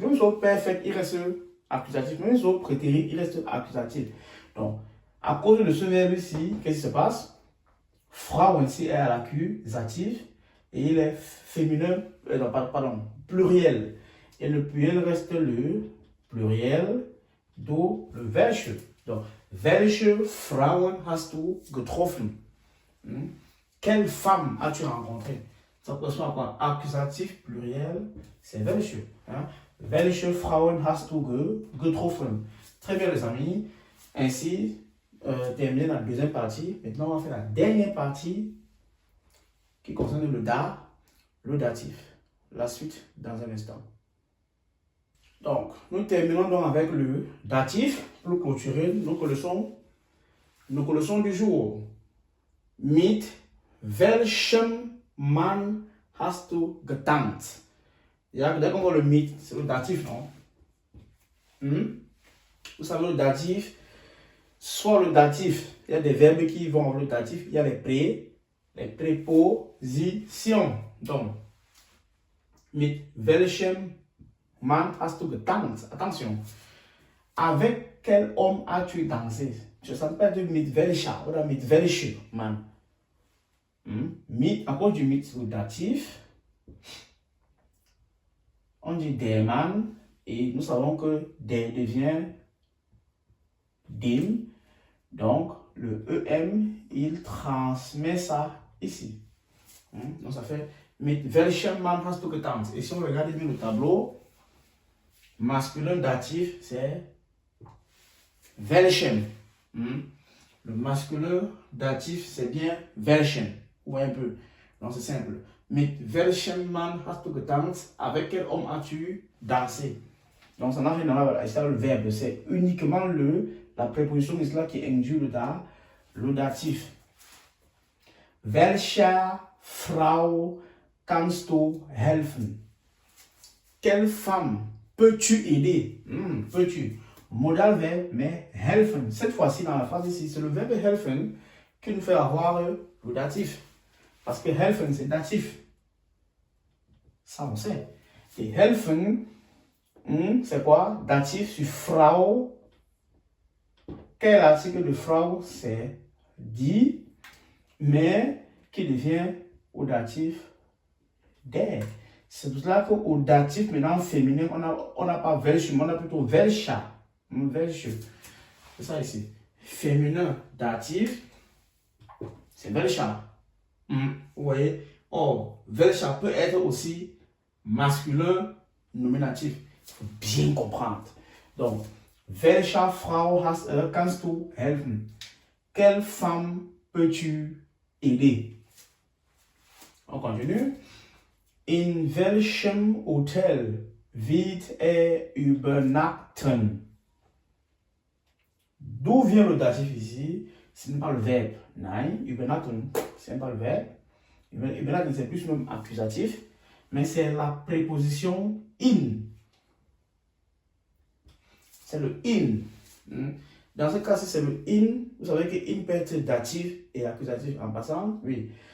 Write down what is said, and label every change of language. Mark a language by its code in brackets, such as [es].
[fr] Même sur perfect, il reste accusatif. Même sur prétérit, il reste accusatif. Donc, à cause de ce verbe ici, qu'est-ce qui se passe? Frauen ici est à l'accusatif et il est féminin, pluriel. Et le pluriel reste le pluriel do le welche. [de] Donc, welche Frauen hast du getroffen? [fr] Quelle femme as-tu rencontré? Ça correspond à quoi? Accusatif pluriel, c'est welche. [de] Welche Frauen hast du getroffen? [fr] Très bien les amis. Ainsi, terminé la deuxième partie. Maintenant, on va faire la dernière partie qui concerne le datif. La suite dans un instant. Donc, nous terminons donc avec le datif pour clôturer nos leçons du jour. [de] Mit welchem Mann hast du getanzt? [fr] Dès qu'on voit le mit, c'est le datif, non? Vous savez, le datif, soit le datif, il y a des verbes qui vont avec le datif, il y a les prépositions. [de] Donc, mit welchem Mann hast du getanzt? [fr] Attention. Avec quel homme as-tu dansé? Je ne sens pas de mit welcher ou mit welche Mann. Mit, à cause du mit, c'est le datif. On dit der Mann et nous savons que der devient dem. Donc, le EM, il transmet ça ici. Donc, ça fait [de] mit welchem Mann hast du getanzt? [fr] Et si on regarde bien le tableau, masculin datif, c'est welchem. Le masculin datif, c'est bien welchen. Ou un peu. Donc, c'est simple. [de] Mit welchem Mann hast du getanzt? [fr] Avec quel homme as-tu dansé? Donc, ça n'a rien à voir avec le verbe. C'est uniquement la préposition ici là qui induit le datif. [de] Welcher Frau kannst du helfen? [fr] Quelle femme peux-tu aider? Peux-tu? Modal verbe, mais helfen. Cette fois-ci, dans la phrase ici, c'est le verbe helfen qui nous fait avoir le datif. Parce que helfen, c'est datif. Ça, on sait. Et helfen, c'est quoi? Datif sur Frau. Quel article de Frau? C'est die, mais qui devient au datif der. C'est pour cela qu'au datif, maintenant féminin, on n'a pas welche, on a plutôt welcha. Welche. C'est ça ici. Féminin, datif, c'est welcha. Vous voyez? Or, welcha peut être aussi masculin, nominatif. Il faut bien comprendre. [de] Donc, welcher Frau kannst du helfen? [fr] Quelle femme peux-tu aider? On continue. [de] In welchem Hotel wird übernachten? [fr] D'où vient le datif ici? Ce n'est pas le verbe. Nein, übernachten, ce n'est pas le verbe. Übernachten, c'est plus même accusatif, mais c'est la préposition in. C'est le in. Dans ce cas, si c'est le in, vous savez que in peut être datif et accusatif en passant. Oui.